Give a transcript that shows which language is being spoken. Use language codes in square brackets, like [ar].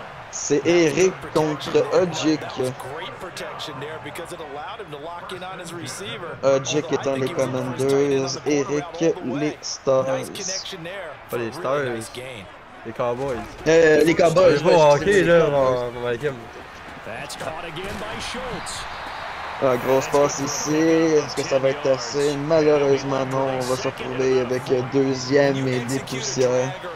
[fr] C'est Eric contre Odjick. [en] Great protection there because it allowed him to lock in on his receiver. [fr] Odjick étant les Commanders, Eric les Stars. [en] Nice connection there. [fr] Pas les Stars, les Cowboys. Les Cowboys, Je vois hockey là, mon équipe. [en] That's caught again by Schultz. [fr] Ah, grosse passe ici, est-ce que ça va être assez? Malheureusement non, on va se retrouver avec deuxième et des poussières.